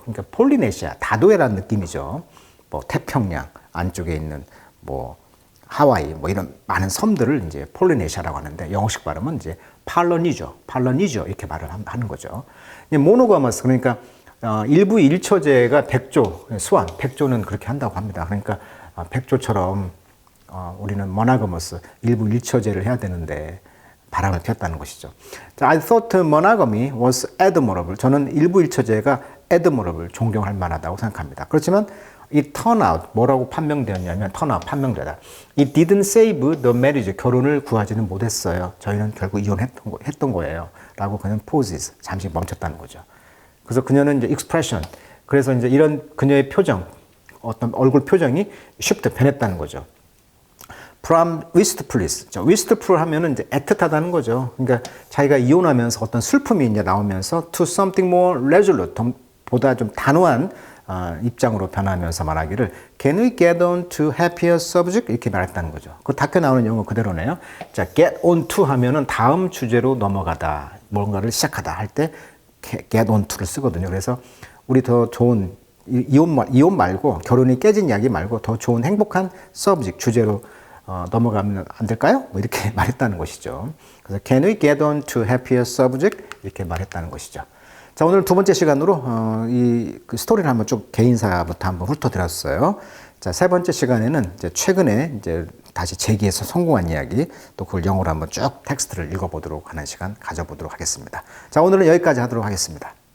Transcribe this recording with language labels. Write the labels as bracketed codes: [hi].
[ko] 그러니까 폴리네시아, 다도해라는 느낌이죠. 뭐 태평양 안쪽에 있는 뭐 하와이 뭐 이런 많은 섬들을 이제 폴리네시아라고 하는데 영어식 발음은 이제 팔로니조 이렇게 말을 하는 거죠. 모노가머스 그러니까 일부 일처제가 백조, 수완, 백조는 그렇게 한다고 합니다. 그러니까 백조처럼 우리는 모노가머스 일부 일처제를 해야 되는데 바람을 폈다는 것이죠. [en] I thought monogamy was admirable. [ko] 저는 일부 일처제가 admirable, 존경할 만하다고 생각합니다. 그렇지만 [en] it turned out, [ko] 뭐라고 판명되었냐면 판명되다. [en] It didn't save the marriage. [ko] 결혼을 구하지는 못했어요. 저희는 결국 이혼했던 거예요. 라고 그는 pauses, 잠시 멈췄다는 거죠. 그래서 그녀는 이제 expression, 그래서 이제 이런 그녀의 표정, 어떤 얼굴 표정이 shift, 변했다는 거죠. [en] From wistfulness. [ko] wistful 하면은 이제 애틋하다는 거죠. 그러니까 자기가 이혼하면서 어떤 슬픔이 이제 나오면서 [en] to something more resolute, [ko] 보다 좀 단호한 입장으로 변하면서 말하기를 [en] Can we get on to happier subject? [ko] 이렇게 말했다는 거죠. 그 다큐 나오는 영어 그대로네요. 자, get on to 하면은 다음 주제로 넘어가다, 뭔가를 시작하다 할 때 get on to를 쓰거든요. 그래서 우리 더 좋은 이혼 말고 결혼이 깨진 이야기 말고 더 좋은 행복한 subject 주제로 넘어가면 안 될까요? 뭐 이렇게 말했다는 것이죠. 그래서 [en] Can we get on to happier subject? [ko] 이렇게 말했다는 것이죠. 자, 오늘 두 번째 시간으로 그 스토리를 한번 쭉 개인사부터 한번 훑어드렸어요. 자, 세 번째 시간에는 이제 최근에 이제 다시 재기해서 성공한 이야기, 또 그걸 영어로 한번 쭉 텍스트를 읽어보도록 하는 시간 가져보도록 하겠습니다. 자, 오늘은 여기까지 하도록 하겠습니다.